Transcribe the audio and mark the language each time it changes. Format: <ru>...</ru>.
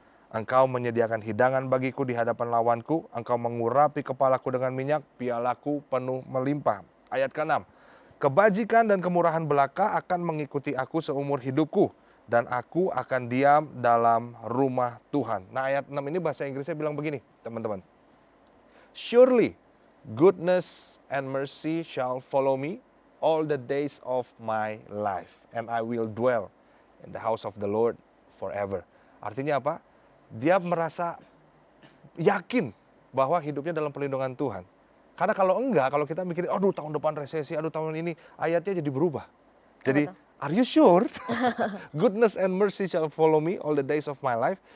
<id>Engkau menyediakan hidangan bagiku di hadapan lawanku, engkau mengurapi kepalaku dengan minyak, pialaku penuh melimpah. Ayat ke-6, kebajikan dan kemurahan belaka akan mengikuti aku seumur hidupku, dan aku akan diam dalam rumah Tuhan. Nah ayat 6 ini bahasa Inggrisnya bilang begini teman-teman.</id> <en>Surely goodness and mercy shall follow me all the days of my life, and I will dwell in the house of the Lord forever.</en> <id>Artinya apa? Dia merasa yakin bahwa hidupnya dalam perlindungan Tuhan. Karena kalau enggak, kalau kita mikirin, aduh tahun depan resesi, aduh tahun ini, ayatnya jadi berubah.</id> <en>Jadi, are you sure? Goodness and mercy shall follow me all the days of my life.</en>